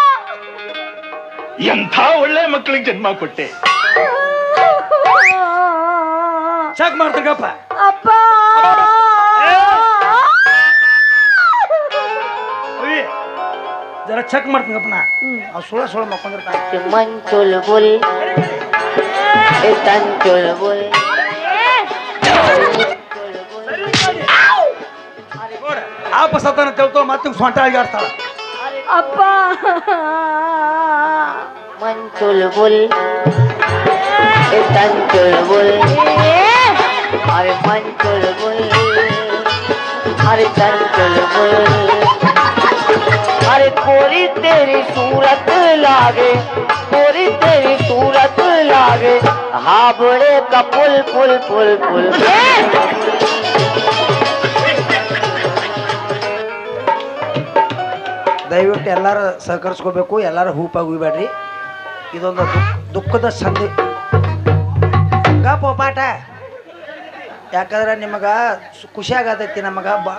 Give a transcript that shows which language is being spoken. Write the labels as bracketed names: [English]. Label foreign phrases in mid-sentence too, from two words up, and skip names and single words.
[Kannada] ಎಂಥ ಒಳ್ಳೆ ಮಕ್ಕಳಿಗೆ ಜನ್ಮ ಕೊಟ್ಟೆ. ಚಾಕ್ ಮಾಡ್ತಂಗಪ್ಪ. ಅಪ್ಪ ಜರ ಚೆಕ್ ಮಾಡ್ತಂಗಪ್ಪ ನಾ. ಅವ್ ಸುಳ ಮಕ್ಕೊಂಡಿರ್ತಾನೆ. [Hindi] मन चुलबुल तन चुलबुल [Kannada] ಆಪ ಸತ್ತಾನ ತಿಳ್ಕೊ ಮತ್ತೆ ಸೊಂಟ ಆಗಾಡ್ತಾಳ. ಅಪ್ಪ [Hindi] मन चुलबुल तन चुलबुल अरे मन चुलबुल अरे तन चुलबुल अरे कोरी तेरी सूरत लागे, कोरी तेरी सूरत लागे, हाबड़े का पुल पुल पुल पुल। [Kannada] ದಯವಿಟ್ಟು ಎಲ್ಲರೂ ಸಹಕರಿಸ್ಕೋಬೇಕು, ಎಲ್ಲರೂ ಹೂಪಾಗಿ ಉಯ್ಬೇಡ್ರಿ. ಇದೊಂದು ದುಃಖದ ಸಂಧಿ ಗಪ್ಪ ಪಾಠ. ಯಾಕಂದ್ರೆ ನಿಮಗ ಖುಷಿ ಆಗತೈತಿ, ನಮಗ ಭಾಳ